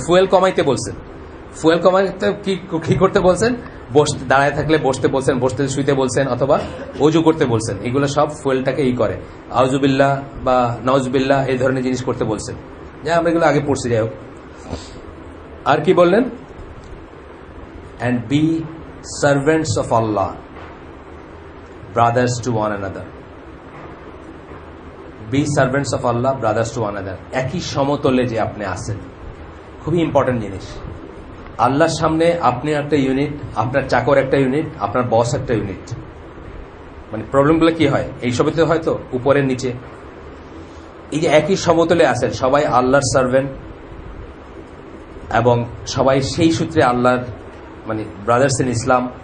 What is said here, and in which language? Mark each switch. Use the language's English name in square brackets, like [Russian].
[Bangla] Fuel কমাইতে বলছেন, fuel কমাইতে কি করতে বলছেন? দাঁড়ায় থাকলে বসতে বলছেন, বসতে শুইতে বলছেন, অথবা অজু করতে বলছেন। এগুলো সব ফুয়েলটাকে করে, আউজুবিল্লাহ বা নওজুবিল্লাহ এই ধরনের জিনিস করতে বলছেন, যা আমরা এগুলো আগে পড়ছি। যাই হোক, আর কি বললেন? [English] and be servants of Allah, brothers to one another. Be servants of Allah, brothers to one another. [Bangla] একই সমতলে যে আপনি আছেন, খুবই ইম্পর্টেন্ট জিনিস। আল্লাহর সামনে আপনি একটা ইউনিট, আপনার চাকর একটা ইউনিট, আপনার বস একটা ইউনিট। মানে প্রবলেমগুলো কি হয় এইসবই তো হয়তো উপরে নিচে, এই যে একই সমতলে আছেন, সবাই আল্লাহর সার্ভেন্ট এবং সবাই সেই সূত্রে আল্লাহর মানে ব্রাদার্স ইন ইসলাম।